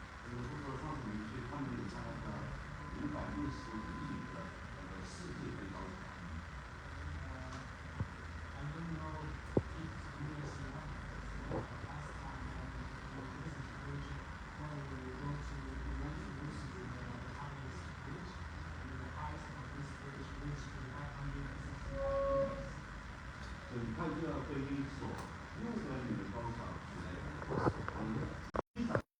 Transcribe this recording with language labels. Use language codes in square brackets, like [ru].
[zh] 这个如果上次你去，他们有参加565米的世界最高桥。 [en] I don't know if you see one last time when we visit Beijing, when we go to the highest bridge, and the height of this bridge reached to 565 meters. [zh] 很快就要对于一所600米的高桥来